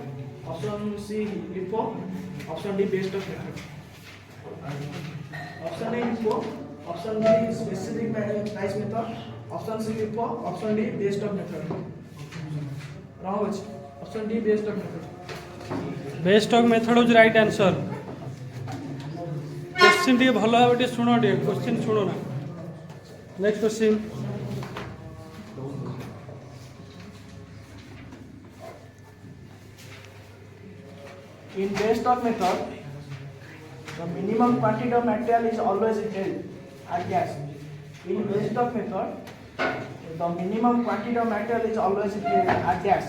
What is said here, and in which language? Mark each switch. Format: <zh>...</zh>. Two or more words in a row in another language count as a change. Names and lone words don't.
<en>Option C, LIFO. Option D, best of method. Option A, FIFO. Option B, specific price method. Option C, LIFO. Option D, best of method. Wrong answer. Option D, best of method. best of method is right answer question</en> <bn>টিকে ভালো ভাবে টিকে শোনো টিকে</bn> <en>क्वेश्चन</en> <bn>শোনো না</bn> <en>next question In best of method, the minimum quantity of material is always held at gas. In best of method, the minimum quantity of material is always held at gas.</en>